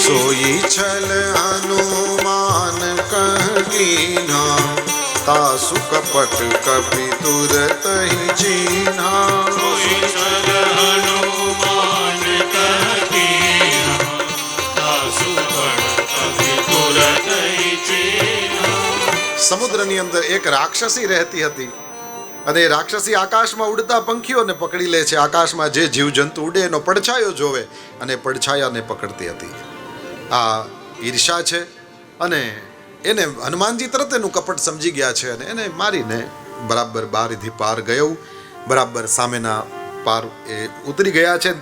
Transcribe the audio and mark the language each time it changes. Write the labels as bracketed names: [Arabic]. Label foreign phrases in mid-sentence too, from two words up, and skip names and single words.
[Awadhi] सोई छल हनुमान कहीना तासु कपट कपि तुरत ही जीना. सोई छल हनुमान कहकीना तासु कपट कपि तुरत ही जीना. [Gujarati] સમુદ્રની અંદર એક રાક્ષસી રહેતી હતી અને એ રાક્ષસી આકાશમાં ઉડતા પંખીઓને પકડી લે છે. આકાશમાં જે જીવજંતુ ઉડે એનો પડછાયો જોવે અને પડછાયાને પકડતી હતી. આ ઈર્ષા છે અને એને હનુમાનજી તરત એનું કપટ સમજી ગયા છે અને એને મારીને બરાબર બારીથી પાર ગયો, બરાબર સામેના પાર એ ઉતરી ગયા છે.